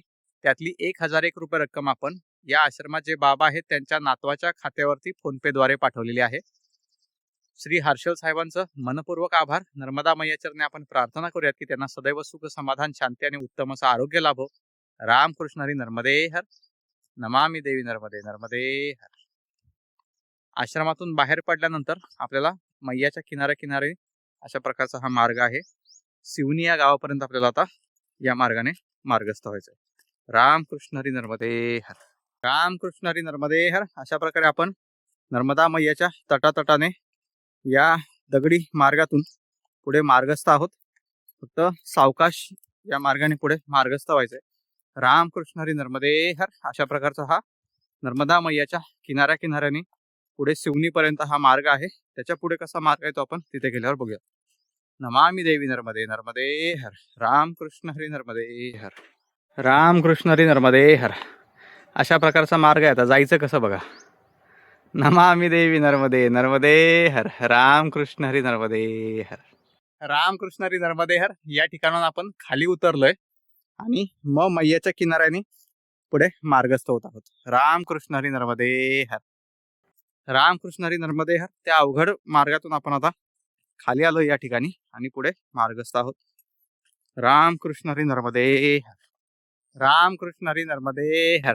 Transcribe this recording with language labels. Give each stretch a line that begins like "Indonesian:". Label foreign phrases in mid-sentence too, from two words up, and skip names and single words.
Marathi: त्यातली 1001 रुपये रक्कम आपण या आश्रमात जे बाबा आहेत त्यांच्या नातवाच्या खात्यावरती फोनपे द्वारे पाठवलेली आहे. श्री हर्षल साहेबांचं मनपूर्वक आभार. नर्मदा मैया चरणी आपण प्रार्थना करूयात की त्यांना सदैव सुख समाधान शांती आणि उत्तम असं आरोग्य लाभो. रामकृष्ण हरी नर्मदे हर.
Sanskrit: नमामि देवी नर्मदे नर्मदे हर.
Marathi: आश्रमातून बाहेर पडल्यानंतर आपल्याला मैयाच्या किनारे अशा प्रकारचा हा मार्ग आहे. सिवनी या गावापर्यंत आपल्याला आता या मार्गाने मार्गस्थ व्हायचंय. रामकृष्ण हरी नर्मदे हर. रामकृष्ण हरी नर्मदे हर. अशा प्रकारे आपण नर्मदा मैयाच्या तटातटाने या दगडी मार्गातून पुढे मार्गस्थ आहोत. फक्त सावकाश या मार्गाने पुढे मार्गस्थ व्हायचंय. रामकृष्ण हरी नर्मदे हर. अशा प्रकारचा हा नर्मदा मैयाच्या किनाऱ्याने पुढे शिवनीपर्यंत हा मार्ग आहे. त्याच्या पुढे कसा मार्ग आहे तो आपण तिथे गेल्यावर बघूया.
Sanskrit: नमामि देवी नर्मदे नर्मदे हर.
Marathi: रामकृष्ण हरी नर्मदे हर. रामकृष्ण हरी नर्मदे हर. अशा प्रकारचा मार्ग आहे. आता जायचं कसं बघा.
Sanskrit: नमामि देवी नर्मदे नर्मदे हर.
Marathi: रामकृष्ण हरी नर्मदे हर. रामकृष्ण हरी नर्मदे हर. या ठिकाणाहून आपण खाली उतरलोय आणि मग मैयाच्या किनाऱ्याने पुढे मार्गस्थ होत आहोत. रामकृष्ण हरी नर्मदे हर. रामकृष्ण हरी नर्मदे हर. त्या अवघड मार्गातून आपण आता खाली आलो या ठिकाणी आणि पुढे मार्गस्थ आहोत. रामकृष्ण हरी नर्मदे हर. रामकृष्ण हरी नर्मदे हर.